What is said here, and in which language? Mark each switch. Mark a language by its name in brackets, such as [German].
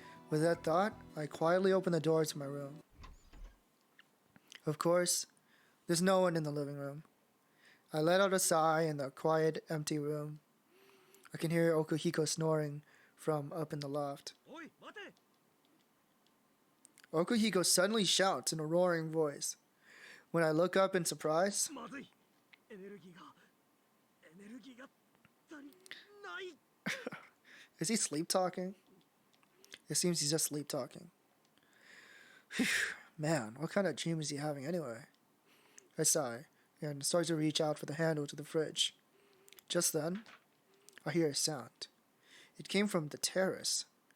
[English] With that thought, I quietly open the door to my room. Of course, there's no one in the living room. I let out a sigh in the quiet, empty room. I can hear Okuhiko snoring from up in the loft. Oi, mate! Okuhiko suddenly shouts in a roaring voice. When I look up in surprise, [Japanese] まずい。エネルギーが足りない。 [English] is he sleep talking? It seems he's just sleep talking. Man, what kind of dream is he having anyway? I sigh and start to reach out for the handle to the fridge. Just then, I hear a sound. It came from the terrace.